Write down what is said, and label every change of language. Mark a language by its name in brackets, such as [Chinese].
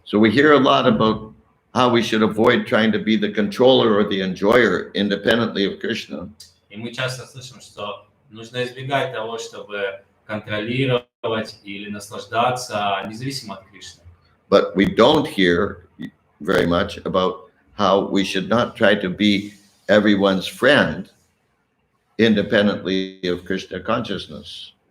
[English] So we hear a lot about how we should avoid trying to be the controller or the enjoyer independently of Krishna. [Russian] И мы часто слышим, что нужно избегать того, чтобы контролировать или наслаждаться независимо от Кришны. [English] But we don't hear very much about how we should not try to be everyone's friend independently of Krishna consciousness.